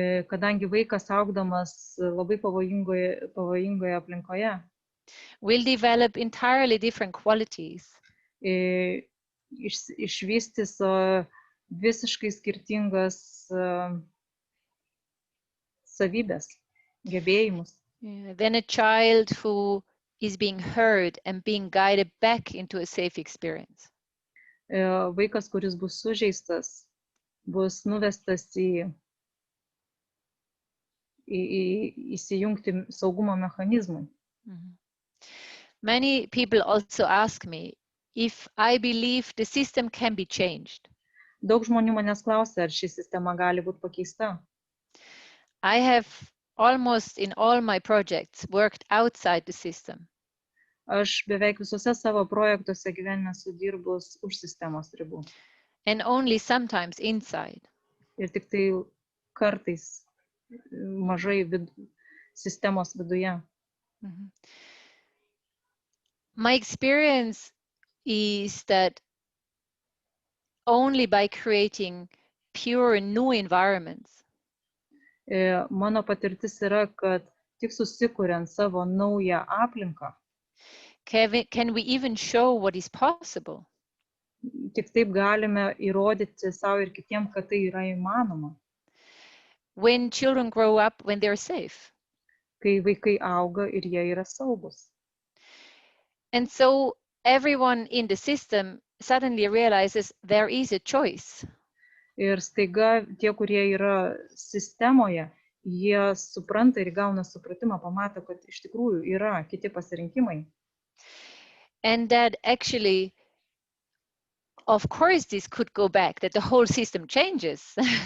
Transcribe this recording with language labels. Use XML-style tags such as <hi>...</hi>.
<lt>kadangi vaikas augdamas labai pavojingoje aplinkoje,</lt> <en>will develop entirely different qualities.</en> <lt>Išvystys visiškai skirtingas savybės, gebėjimus.</lt> <en>Then a child who is being heard and being guided back into a safe experience.</en> <lt>Vaikas, kuris bus sužeistas, bus nuvestas įsijungti saugumo mechanizmui.</lt> <en>Many people also ask me if I believe the system can be changed.</en> <lt>Daug žmonių manęs klausia, ar ši sistema gali būti pakeista.</lt> <en>I have almost in all my projects worked outside the system.</en> <lt>Aš beveik visose savo projektuose gyvenime esu dirbus už sistemos ribų.</lt> <en>And only sometimes inside.</en> <lt>Ir tik tai kartais mažai sistemos viduje.</lt> <en>My experience is that only by creating pure new environments,</en> <lt>mano patirtis yra, kad tik susikuriant savo naują aplinką,</lt> <en>can we even show what is possible?</en> <lt>Tik taip galime įrodyti savo ir kitiems, kad tai yra įmanoma.</lt> <en>When children grow up, when they're safe.</en> <lt>Kai vaikai auga ir jie yra saugus.</lt> <en>And so everyone in the system suddenly realizes there is a choice.</en> <lt>Ir staiga tie, kurie yra sistemoje, jie supranta ir gauna supratimą, pamato, kad iš tikrųjų yra kiti pasirinkimai.</lt> <en>And that actually, of course, this could go back, that the whole system changes.</en>